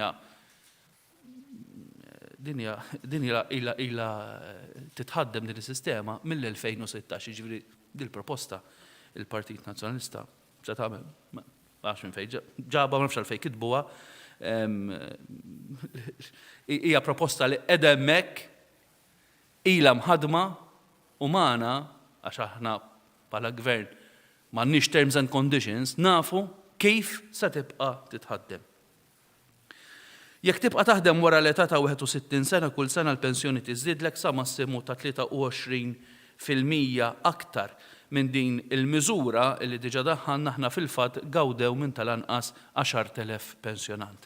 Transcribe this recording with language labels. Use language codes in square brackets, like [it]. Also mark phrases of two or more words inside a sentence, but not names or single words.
[mt] Din ilha titħaddem din is-sistema mill-2016, jiġifieri din il-proposta il-Partit Nazzjonalista se tagħmel għax minn fejn ġabha ma nafx għalfejn kitbuha. Hija proposta li qiegħda hemmhekk ilha mħaddma u magħna għax aħna bħala gvern m'għandniex [en] terms and conditions [mt] nafu kif se tibqa' titħaddem. Jekk tibqa' taħdem wara l-età ta' 61 sena kull sena l-pensjoni tiżdiedlek sa massimu ta' 23% aktar minn din il-miżura li diġà daħħalna aħna fil-fatt gawdew minn tal-anqas 10,000 pensjonant.